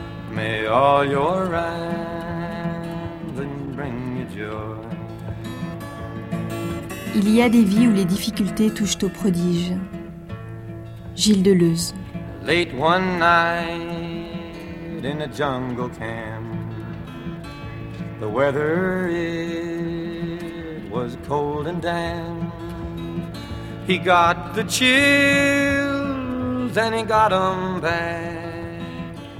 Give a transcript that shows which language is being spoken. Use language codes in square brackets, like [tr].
[en] May all your rambling bring you joy. [fr] Il y a des vies où les difficultés touchent au prodige. Gilles Deleuze. [en] Late one night in a jungle camp, the weather it was cold and damp. He got the chills and he got 'em back.